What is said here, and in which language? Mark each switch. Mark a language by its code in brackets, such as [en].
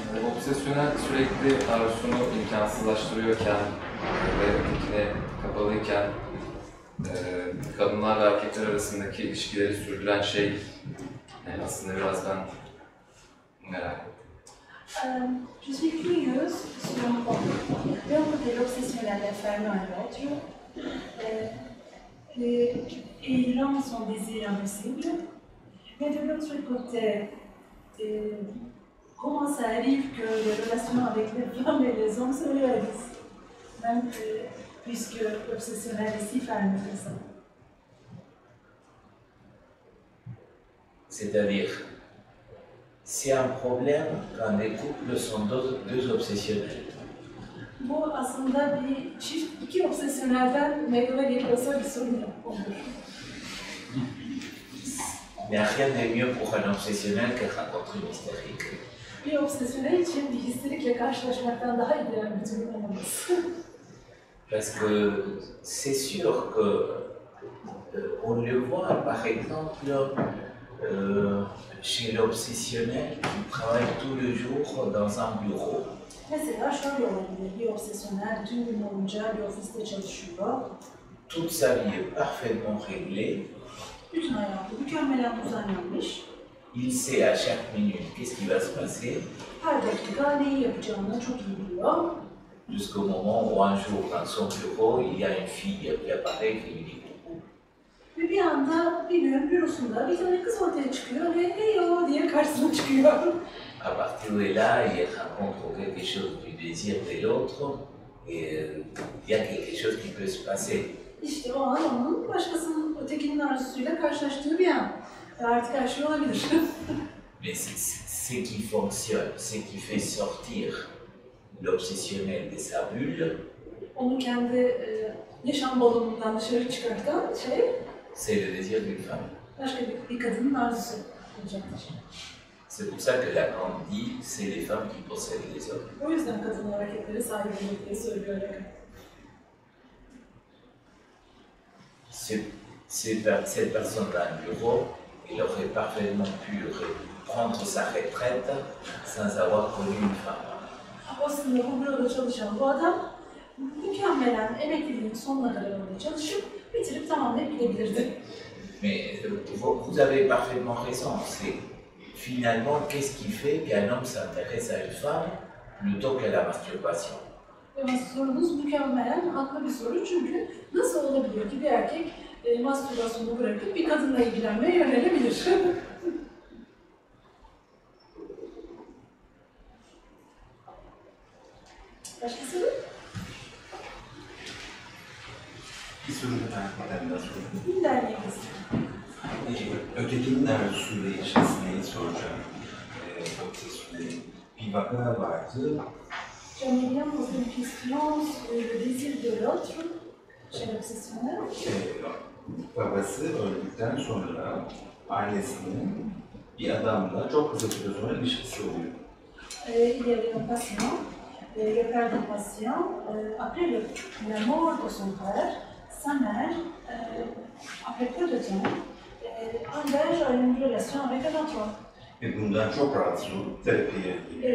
[tr] Obsesyonel sürekli arzusunu imkansızlaştırıyorken ve ötekine kapalıyken kadınlar ve erkekler arasındaki ilişkileri sürdüren şey yani aslında biraz ben merak ettim. [fr] Je suis curieuse sur l'œuvre de l'obsessionnel enfermé en l'autre et il rend son désir impossible. Mais de l'autre côté, comment ça arrive que les relations avec les femmes et les hommes se réalisent, même puisque l'obsessionnel est si fermé que ça. C'est-à-dire, c'est un problème quand les couples sont deux obsessionnels. [tr] Bu aslında bir çift, iki obsesyonelden meydana geliyorsa bir sorun olur. [fr] Mais rien n'est mieux pour un obsessionnel que rencontrer une hystérique. [tr] Bir obsesyonel için bir histerikle karşılaşmaktan daha ideal bir durum olamaz. [fr] Parce que c'est sûr que on le voit par exemple chez l'obsessionnel qui travaille tout le jour dans un bureau. [tr] Mesela şöyle olabilir, bir obsesyonel tüm gün boyunca bir ofiste çalışıyor. [fr] Toute sa vie est parfaitement réglée. [tr] Bütün hayatı mükemmelen düzenlenmiş. [fr] Il sait à chaque minute qu'est-ce qui va se passer. [tr] Her dakika neyi yapacağını çok iyi biliyor. [fr] Jusqu'au moment où un jour, dans son bureau, il y a une fille qui apparaît qui lui dit coucou. [tr] Ve bir anda bir gün bürosunda bir tane kız ortaya çıkıyor ve hey o diye karşısına çıkıyor. [fr] À partir de là, il rencontre quelque chose du désir de l'autre et il y a quelque chose qui peut se passer. [tr] İşte o an onun başkasının, ötekinin arzusuyla karşılaştığı bir an. Ve artık her şey olabilir. [fr] Mais ce qui fonctionne, ce qui fait sortir l'obsessionnel de sa bulle, [tr] Onu kendi yaşam balonundan dışarı çıkartan şey, [fr] c'est le désir d'une femme. [tr] başka bir kadının arzusu olacaktır. [fr] C'est pour ça que Lacan dit c'est les femmes qui possèdent les hommes. [tr] O yüzden kadın hareketleri sahip olur diye söylüyor Lacan. [fr] Cette personne dans le bureau, il aurait parfaitement pu prendre sa retraite sans avoir connu une femme. [tr] Aslında bu büroda çalışan bu adam mükemmelen emekliliğin sonuna kadar orada çalışıp bitirip tamamlayıp gidebilirdi. [fr] Mais vous avez parfaitement raison. C'est finalement qu'est-ce qui fait qu'un homme s'intéresse à une femme plutôt qu'à la masturbation. [tr] Ve sorunuz mükemmelen haklı bir soru çünkü nasıl olabilir ki bir erkek mastürbasyonu bırakıp bir kadınla ilgilenmeye yönelebilir? Başka soru? Bir soru da ben daha sorayım. Bir derneğimiz. Ötekinin arzusuyla ilişkisini soracağım. Obsesyonelin bir vaka vardı. [fr] J'aimerais bien poser une question sur le désir de l'autre chez l'obsessionnel. [tr] Babası öldükten sonra annesinin bir adamla çok kısa süre sonra ilişkisi oluyor. [fr] Il y avait un patient, le père du patient, après la mort de son père, sa mère, après peu de temps, engage une relation avec un autre. [tr] Ve bundan çok rahatsız olup terapiye gidiyor.